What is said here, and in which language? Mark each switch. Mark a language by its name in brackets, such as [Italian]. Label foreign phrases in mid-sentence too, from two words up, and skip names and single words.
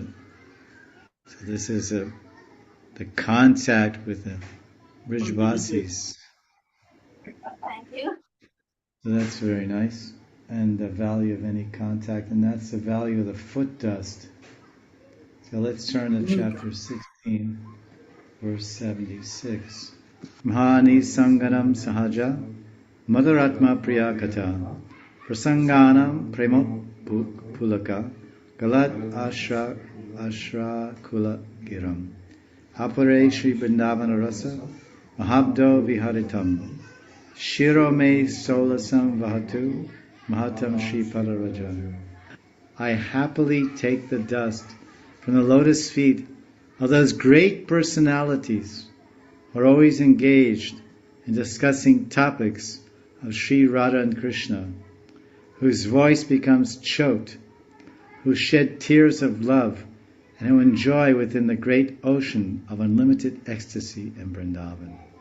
[English] So this is the contact with the Brijvasis. Thank you. So that's very nice. And the value of any contact, and that's the value of the foot dust. So let's turn to chapter 16, verse 76. [Sanskrit] महानि सङ्गनम् सहज मदरात्म प्रियकत प्रसङ्गनम् प्रेमो पुलक गलत् अश्र कुल गिरम् अपरे श्री वृन्दावन रस महाब्धो विहरितम् शिरो मे सोल्लासम् वहतु महताम् श्री पादरज. [English] I happily take the dust from the lotus feet of those great personalities who are always engaged in discussing topics of Sri Radha and Krishna, whose voice becomes choked, who shed tears of love, and who enjoy within the great ocean of unlimited ecstasy in Vrindavan.